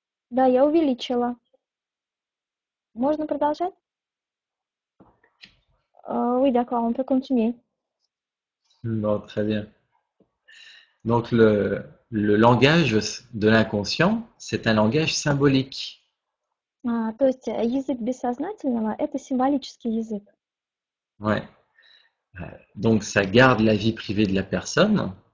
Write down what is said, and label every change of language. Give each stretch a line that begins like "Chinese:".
Russian: Да, я увеличила. Можно продолжать?
French: Oui, d'accord, on peut continuer. Bon, très bien. Donc, le langage de l'inconscient, c'est un langage symbolique.
Russian: То есть язык бессознательного– это символический язык.
French: Ouais. Donc, ça garde la vie privée de la personne,